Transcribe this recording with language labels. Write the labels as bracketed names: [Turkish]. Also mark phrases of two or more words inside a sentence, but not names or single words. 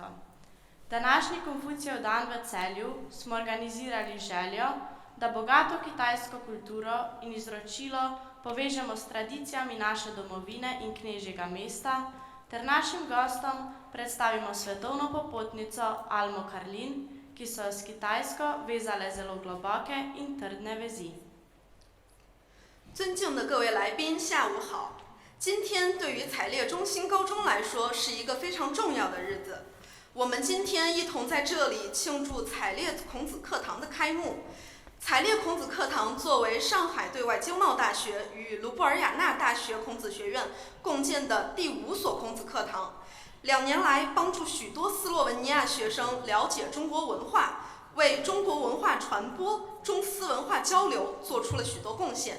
[Slovenian] Današnji Konfucijev dan v Celju smo organizirali željo, da bogato kitajsko kulturo in izročilo povežemo s tradicijami naše domovine in knežjega mesta ter našim gostom predstavimo svetovno popotnico Almo Karlin, ki so s Kitajsko vezale zelo globoke in trdne vezi. [Chinese] 尊敬的各位来宾，下午好。今天对于采烈中心高中来说是一个非常重要的日子。我们今天一同在这里庆祝采烈孔子课堂的开幕。采烈孔子课堂作为上海对外经贸大学与卢布尔雅纳大学孔子学院共建的第5所孔子课堂，2年来帮助许多斯洛文尼亚学生了解中国文化，为中国文化传播、中斯文化交流做出了许多贡献。